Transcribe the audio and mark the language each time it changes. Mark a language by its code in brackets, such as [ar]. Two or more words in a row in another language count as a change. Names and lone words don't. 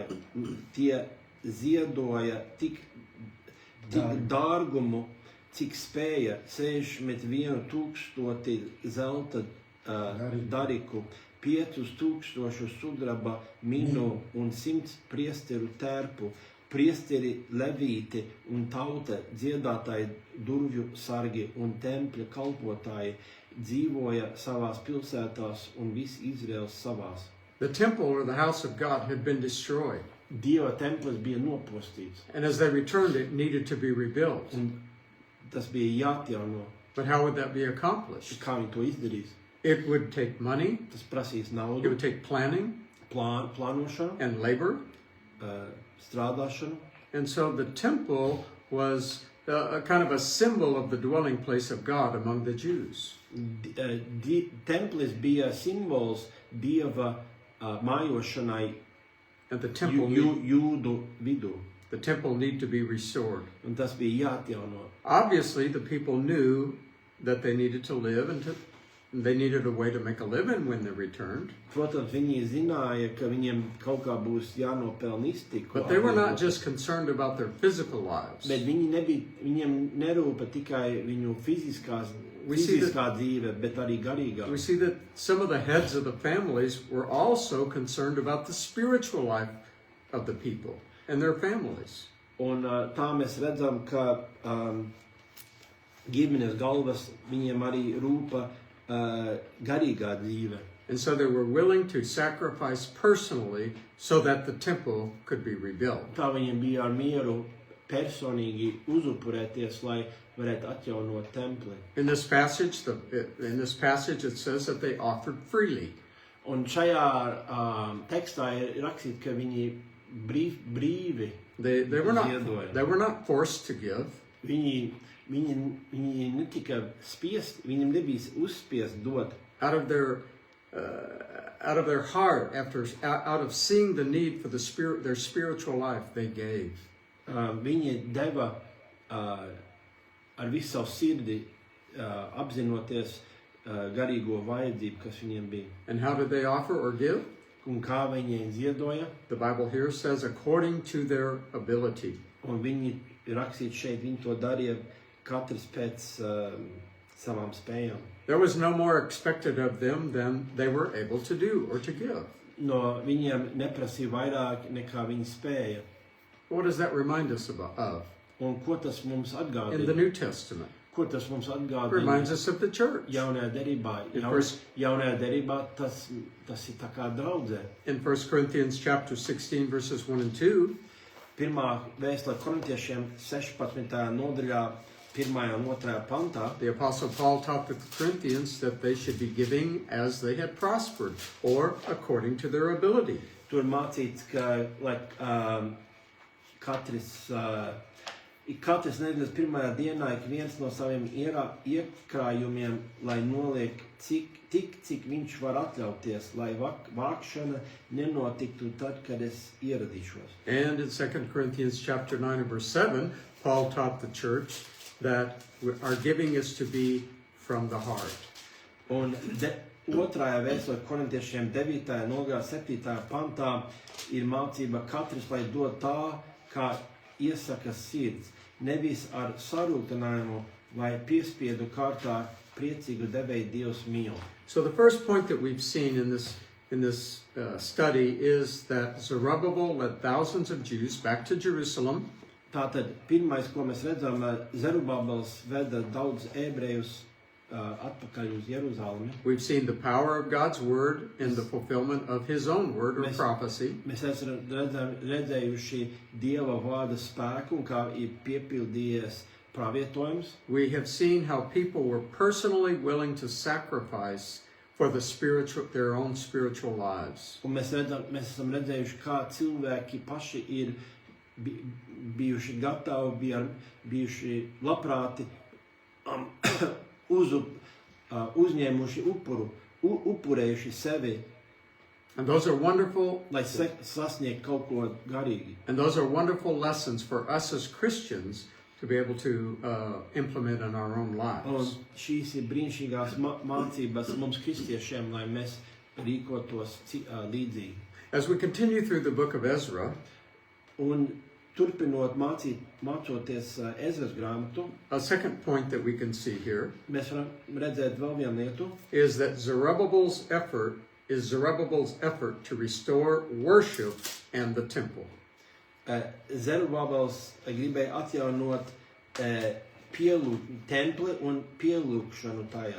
[lv] Tie ziedoja tik dārgumu, cik spēja 61,000 zelta dariku, 5,000 sudraba minu un 100 priesteru tērpu, priesteri, levīti un tauta, dziedātāji, durvju sargi un tempļa kalpotāji dzīvoja savās pilsētās un viss Izraels savās. [en] The temple or the house of God had been destroyed. [lv] Dieva templis bija nopostīts, [en] And as they returned, it needed to be rebuilt. [lv] un tas bija jāatjauno. [en] But how would that be accomplished? [lv] Kā viņi to izdarīs? [en] It would take money, [lv] Tas prasīs [en] it [lv] naudu, [en] would take planning [lv] plānošanu, [en] and labor. [lv] Strādāšanu. [en] And so the temple was a kind of a symbol of the dwelling place of God among the Jews. [lv] Templis bija simbols Dieva mājošanai [en] And the temple, [lv] jūdu vidū, [en] the temple needed to be restored. [lv] un tas bija jāatjauno. [en] Obviously, the people knew that they needed to live and they needed a way to make a living when they returned. [lv] Protams, viņi zināja, ka viņiem kaut kā būs jānopelna iztiku. [en] But they were not just concerned about their physical lives. [lv] Bet viņiem nerūpa tikai viņu fiziskā dzīve, bet arī garīgā. [en] We see that some of the heads of the families were also concerned about the spiritual life of the people and their families. [lv] Un tā mēs redzam, ka ģimenes galvas viņiem arī rūpa garīgā dzīve. [en] And so they were willing to sacrifice personally so that the temple could be rebuilt. [lv] Tā viņiem bija ar mieru personīgi uzupurēties, lai varētu atjaunot templi. [en] In this passage, it says that they offered freely. [lv] Un šajā tekstā ir rakstīts, ka viņi brīvi [en] They were [lv] ziedoja. [en] not forced to give. [lv] Viņi netika spiest, viņiem nebija uzspiest dot. [en] Out of their heart, out of seeing the need for their spiritual life, they gave. [lv] Viņi deva ar visu savu sirdi, apzinoties garīgo vajadzību, kas viņiem bija. [en] And how did they offer or give? [lv] Un kā viņi ziedoja, [en] The Bible here says according to their ability. [lv] un viņi rakstīts šeit, viņi to darīja katrs pēc savām spējām. [en] There was no more expected of them than they were able to do or to give. [lv] No viņiem neprasīja vairāk nekā viņi spēja. [en] What does that remind us of? [lv] Un ko tas mums [en] In the [lv] atgādina? [en] New Testament, [lv] Ko tas mums [en] it [lv] atgādina? [en] reminds us of the church. [lv] Jaunajā derībā. [en] In first- [lv] Jaunajā derībā tas ir tā kā draudzē. [en] In 1 Corinthians chapter 16, verses 1 and 2, [lv] Pirmā vēstule korintiešiem 16. nodaļā, 1. un 2. pantā, [en] the Apostle Paul taught the Corinthians that they should be giving as they had prospered, or according to their ability. [lv] tur mācīts, ka lai katrs nedēļas pirmajā dienā ik viens no saviem iekrājumiem, lai noliek cik viņš var atļauties, lai vākšana nenotiktu tad, kad es ieradīšos. [en] And in 2 Corinthians chapter 9 and verse 7, Paul taught the church that our giving is to be from the heart. [lv] Un otrajā vēstulē korintiešiem 9. nodaļā 7. pantā ir mācība katrs, lai dod tā, kā iesaka sirds, nevis ar sarūktinājumu vai piespiedu kārtā priecīgu devēju Dievs mīl. [en] So the first point that we've seen in this study is that Zerubbabel led thousands of Jews back to Jerusalem. [lv] Tātad pirmais, ko mēs redzam, Zerubabels veda daudz ebrejus atpakaļ uz Jeruzalemi. [en] We've seen the power of God's word in the fulfillment of his own word or prophecy. [lv] Mēs esam redzējuši Dieva vārda spēku un kā ir piepildījies pravietojums. [en] We have seen how people were personally willing to sacrifice for their own spiritual lives. [lv] Un mēs esam redzējuši, kā cilvēki paši ir bijuši gatavi, bijuši labprāti uzņēmuši upurējuši sevi, [en] And those are wonderful, [lv] lai sasniegtu kaut ko garīgi. [en] and those are wonderful lessons for us as Christians to be able to implement in our own [lv] Un [en] lives. [lv] šīs ir brīnišķīgās mācības mums kristiešiem, lai mēs rīkotos līdzīgi. [en] As we continue through the book of Ezra, [lv] Un turpinot mācoties Ezras grāmatu, [en] a second point that we can see here [lv] mēs varam redzēt vēl vienu lietu, [en] is that Zerubbabel's effort to restore worship and the temple. [lv] Zerubabels gribēja atjaunot templi un pielūgšanu tajā.